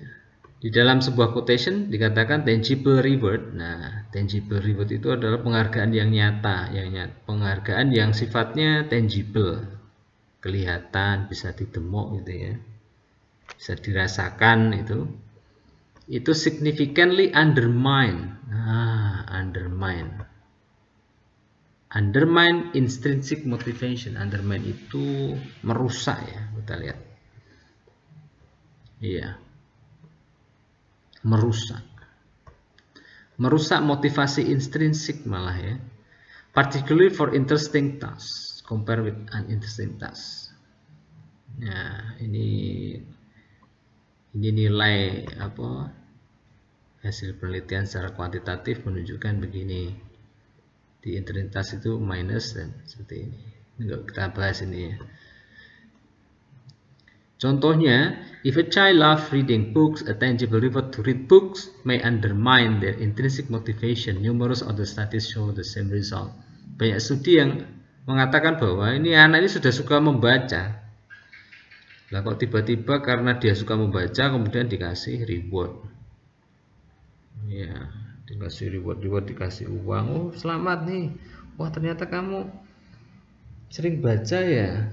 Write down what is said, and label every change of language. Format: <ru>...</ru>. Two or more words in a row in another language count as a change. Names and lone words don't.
<id>Di dalam sebuah quotation dikatakan</id> <en>tangible reward.</en> <id>Nah,</id> <en>tangible reward</en> <id>itu adalah penghargaan yang nyata, penghargaan yang sifatnya tangible, kelihatan, bisa ditemuk gitu ya, bisa dirasakan itu</id> <en>significantly undermine. Undermine intrinsic motivation.</en> <id>Undermine itu merusak ya, kita lihat. Iya. Merusak motivasi intrinsik malah ya.</id> <en>Particularly for interesting tasks compared with uninteresting tasks.</en> <id>Nah, ini nilai hasil penelitian secara kuantitatif menunjukkan begini. Di intrinsitas itu minus dan seperti ini. Enggak kita bahas ini ya. Contohnya,</id> <en>if a child loves reading books, a tangible reward to read books may undermine their intrinsic motivation. Numerous other studies show the same result.</en> <id>Banyak studi yang mengatakan bahwa ini anak ini sudah suka membaca. Lah kok tiba-tiba karena dia suka membaca kemudian dikasih reward. Ya, dikasih reward, dikasih uang. Oh, selamat nih. Wah, ternyata kamu sering baca ya.</id>